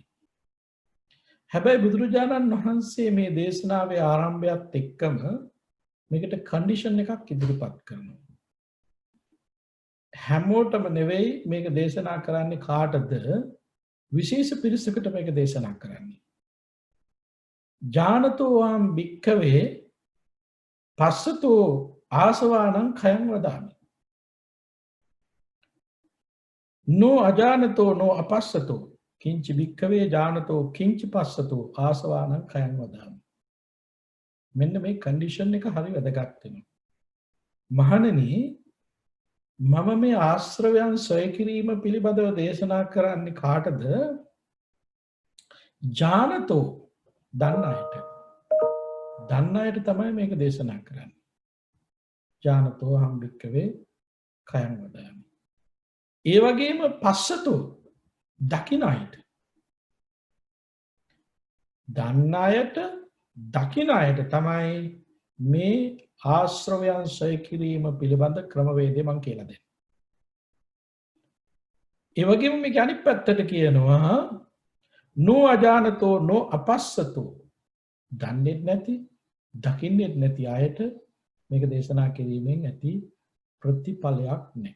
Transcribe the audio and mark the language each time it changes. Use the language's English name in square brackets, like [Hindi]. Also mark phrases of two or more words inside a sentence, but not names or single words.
[Sinhala] හැබැයි බුදුරජාණන් වහන්සේ මේ දේශනාවේ ආරම්භයත් එක්කම මේකට කන්ඩිෂන් එකක් ඉදිරිපත් කරනවා. හැමෝටම නෙවෙයි මේක දේශනා කරන්නේ කාටද විශේෂ පිරිසකට මේක දේශනා කරන්නේ. [Pali] ජානතෝවාම් භික්කවේ පස්සතෝ ආසවානං khයං වදාමි. නෝ අජානතෝ නෝ අපස්සතෝ කිංචි භික්කවේ ජානතෝ කිංචි පස්සතෝ ආසවානං khයං වදාමි. [Sinhala] මෙන්න මේ කන්ඩිෂන් එක හරි වැදගත් වෙනවා. මහණෙනි මම මේ ආශ්‍රවයන් සොය කිරීම පිළිබඳව දේශනා කරන්නේ කාටද? ජානතෝ දන්න අයට. දන්න අයට තමයි මේක දේශනා කරන්නේ. [Pali] ජානතෝ අහං භික්ඛවේ khයං වදාමි. [Sinhala] ඒ වගේම පස්සතෝ දකින අයට. දන්න අයට දකින අයට තමයි මේ ආශ්‍රවයන් සොය කිරීම පිළිබඳ ක්‍රමවේදය මං කියලා දෙන්නේ. ඒ වගේම මේක අනිත් පැත්තට කියනවා [Pali] නෝ අජානතෝ නෝ අපස්සතෝ [Sinhala] දන්නේ නැති දකින්නේ නැති අයට මේක දේශනා කිරීමෙන් ඇති ප්‍රතිඵලයක් නැහැ.